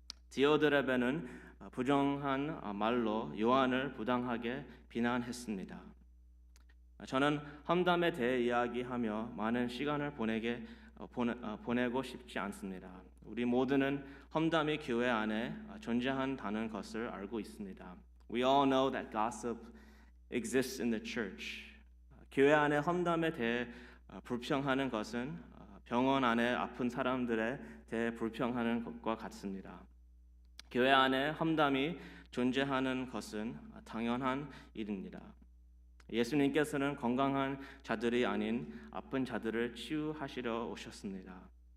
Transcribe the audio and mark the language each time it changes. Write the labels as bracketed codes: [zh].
[ko] 디오드레베는 부정한 말로 요한을 부당하게 비난했습니다. 저는 험담에 대해 이야기하며 많은 시간을 보내고 싶지 않습니다. 우리 모두는 험담이 교회 안에 존재한다는 것을 알고 있습니다. [en] We all know that gossip exists in the church. [ko] 교회 안에 험담에 대해 불평하는 것은 병원 안에 아픈 사람들에 대해 불평하는 것과 같습니다. 교회 안에 험담이 존재하는 것은 당연한 일입니다. 예수님께서는 건강한 자들이 아닌 아픈 자들을 치유하시려 오셨습니다.